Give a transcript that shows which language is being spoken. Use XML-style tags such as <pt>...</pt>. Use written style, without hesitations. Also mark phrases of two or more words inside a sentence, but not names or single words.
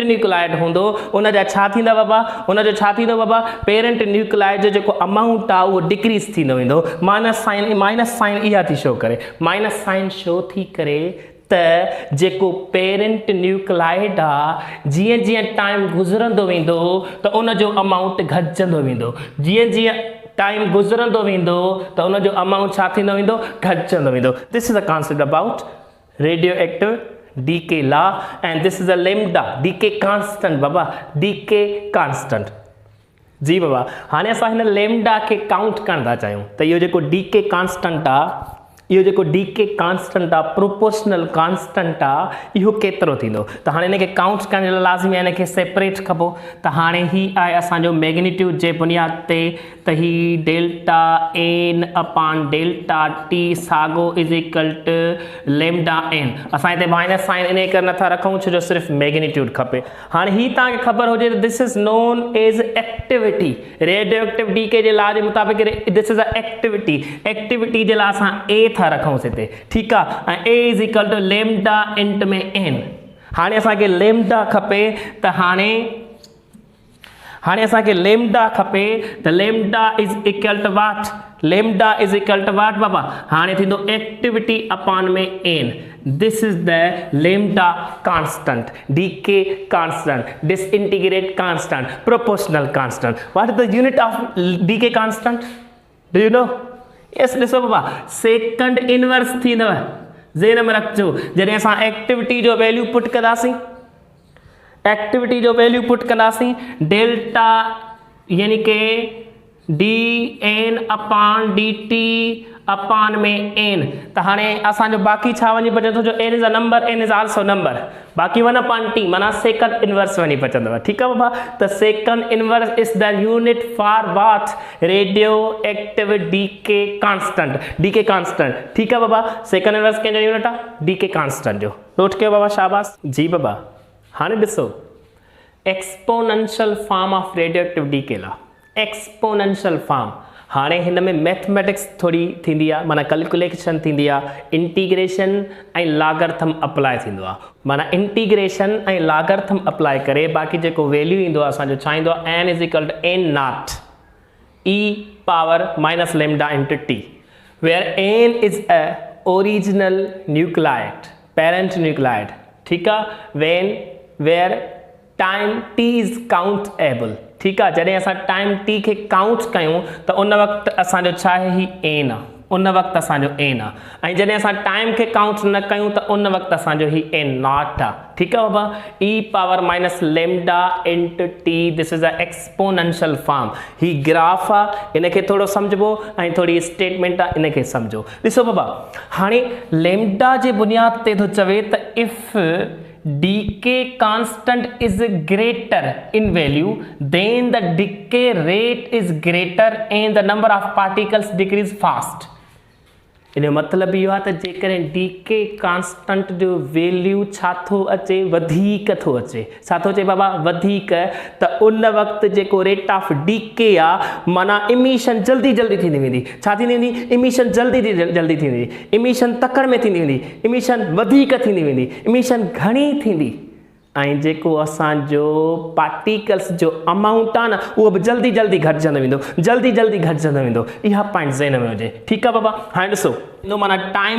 <sd>न्यूक्लाइड हूंदो उन जा छा थींदा बाबा उनजो छा थींदो बाबा</sd> <en>parent nuclide</en> <sd>जो जेको अमाउंट आहे उहो डिक्रीज़ थींदो वेंदो</sd> <en>minus sign</en> <sd>इहा थी शो करे</sd> <en>minus sign show</en> <sd>थी करे त जेको</sd> <en>parent nuclide</en> <sd>आहे जीअं जीअं टाइम गुज़रंदो वेंदो त उनजो अमाउंट घटिजंदो वेंदो जीअं जीअं टाइम गुज़रंदो वेंदो त उनजो अमाउंट छा थींदो वेंदो घटिजंदो वेंदो।</sd> <en>this is a concept about radioactive decay law and this is a lambda decay constant बाबा decay constant</en> <sd>जी बाबा। हाणे असां हिन लैम्डा खे काउंट करण था चाहियूं त इहो जेको</sd> <en>decay constant</en> <sd>आहे इहो जेको</sd> <en>d k constant</en> <sd>आहे</sd> <en>proportional constant</en> <sd>आहे इहो केतिरो थींदो त हाणे हिनखे काउंट करण जे लाइ लाज़मी आहे हिनखे सेपरेट कबो त हाणे ही आहे असांजो मैग्नीट्यूड जे बुनियाद ते त ही</sd> <en>delta N</en> <sd>अपान डेल्टा टी साॻो</sd> <en>is equal to lambda N</en> <sd>असां हिते</sd> <en>minus sign</en> <sd>इन करे नथा रखूं छो जो सिर्फ़ु मैग्नीट्यूड खपे हाणे ही तव्हांखे ख़बर हुजे त</sd> <en>this is known as activity radioactive d k</en> <sd>जे लॉ जे मुताबिक़</sd> <en>this is a activity</en> <sd>जे लाइ असां ए था रखूंसि हिते ठीकु आहे ऐं</sd> <en>A is equal to lambda int</en> <sd>में एन हाणे असांखे लेमडा खपे त हाणे असांखे लेमडा खपे त</sd> <en>lambda is equal to what lambda is equal to what</en> <sd>बाबा हाणे थींदो एक्टिविटी अपान में एन</sd> <en>this is the lambda constant decay constant disintegrate constant proportional constant what is the unit of decay constant do you know yes</en> <sd>ॾिसो बाबा</sd> <en>second inverse</en> <sd>थींदव ज़हन में रखिजो जॾहिं असां एक्टिविटी जो</sd> <en>value put</en> <sd>कंदासीं डेल्टा यानी के डी एन अपान डी टी अपान में एन त हाणे असांजो बाक़ी छा वञी बचंदो जो</sd> <en>N is a number N is also number</en> <sd>बाक़ी 1 अपान टी माना</sd> <en>second inverse</en> <sd>वञी बचंदव ठीकु आहे बाबा त</sd> <en>second inverse is the unit for what radioactive decay constant</en> <sd>ठीकु आहे बाबा</sd> <en>second inverse</en> <sd>कंहिंजो यूनिट आहे</sd> <en>decay constant</en> <sd>जो नोट कयो बाबा शाबाश जी बाबा हाणे ॾिसो</sd> <en>exponential form of radioactive decay la exponential form</en> <sd>हाणे हिन में मैथमेटिक्स थोड़ी थींदी आहे माना कैलकुलेशन थींदी आहे इंटीग्रेशन ऐं</sd> <en>logarithm apply</en> <sd>थींदो आहे माना इंटीग्रेशन ऐं</sd> <en>logarithm apply</en> <sd>करे बाक़ी जेको वैल्यू ईंदो आहे असांजो छा ईंदो आहे</sd> <en>N is equal to N not e power minus lambda into t where N is a original nuclide parent nuclide</en> <sd>ठीकु आहे</sd> <en>where time t is countable</en> <sd>ठीकु आहे जॾहिं असां</sd> <en>time t</en> <sd>खे</sd> <en>काउंट</en> <sd>कयूं त उन वक़्तु असांजो छा आहे ही एन आहे उन वक़्तु असांजो एन आहे ऐं जॾहिं असां टाइम खे काउंट न कयूं त उन वक़्तु असांजो ही</sd> <en>N not</en> <sd>आहे ठीकु आहे बाबा</sd> <en>e power minus lambda into t this is a exponential form</en> <sd>ही ग्राफ आहे इनखे थोरो सम्झबो ऐं थोरी स्टेटमेंट आहे इनखे सम्झो ॾिसो बाबा हाणे लेमडा जे बुनियाद ते थो चवे त</sd> <en>if decay constant is greater in value then the decay rate is greater and the number of particles decrease fast</en> <sd>इन मतलब इहो आहे त जेकॾहिं</sd> <en>decay constant</en> <sd>जो वैल्यू छा थो अचे वधीक थो अचे छा थो अचे बाबा वधीक त उन वक़्तु जेको</sd> <en>rate of decay</en> <sd>आहे माना इमिशन जल्दी थींदी वेंदी छा थींदी वेंदी इमिशन जल्दी थींदी वेंदी इमिशन तकड़ में थींदी वेंदी इमिशन वधीक थींदी वेंदी इमिशन घणी थींदी ऐं जेको असांजो पार्टिकल्स जो अमाउंट आहे न उहो बि जल्दी घटिजंदो वेंदो इहा पॉइंट ज़हन में हुजे ठीकु आहे बाबा हाणे ॾिसो माना टाइम</sd>